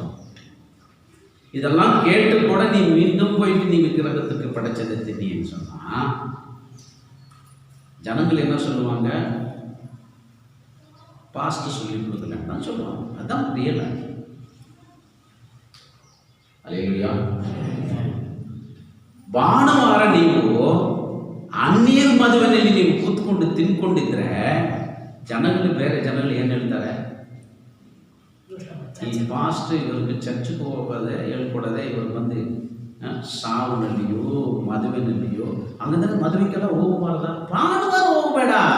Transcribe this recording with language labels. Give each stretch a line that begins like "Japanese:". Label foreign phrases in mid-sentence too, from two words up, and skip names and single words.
Tamil: இதெல்லாம் கேட்டு கூட நீ மீண்டும் போயிட்டு நீ விக்கிரகத்துக்கு படைச்சதை தின்னு சொன்னா ஜனங்கள் என்ன சொல்லுவாங்க? பாஸ்ட் சொல்லி கொடுக்கலன்னு தான் சொல்லுவாங்க. அதுதான் ரியல். அல்லேலூயா.
Kannada: ಭಾನುವಾರ ನೀವು ಅನ್ಯರ ಮದುವೆಯಲ್ಲಿ ನೀವು ಕೂತ್ಕೊಂಡು ತಿನ್ಕೊಂಡಿದ್ರೆ ಜನಗಳು, ಬೇರೆ ಜನಗಳು ಏನು ಹೇಳ್ತಾರೆ? ಈ ಪಾಸ್ಟ್ ಇವ್ರಿಗೆ ಚರ್ಚ್ಗೆ ಹೋಗೋದೇ ಹೇಳ್ಕೊಡೋದೇ ಇವ್ರು ಬಂದು ಸಾವುನಲ್ಲಿಯೋ ಮದುವೆನಲ್ಲಿಯೋ ಹಂಗಂದ್ರೆ ಮದುವೆಗೆಲ್ಲ ಹೋಗಬಾರ್ದ, ಭಾನುವಾರ ಹೋಗಬೇಡ.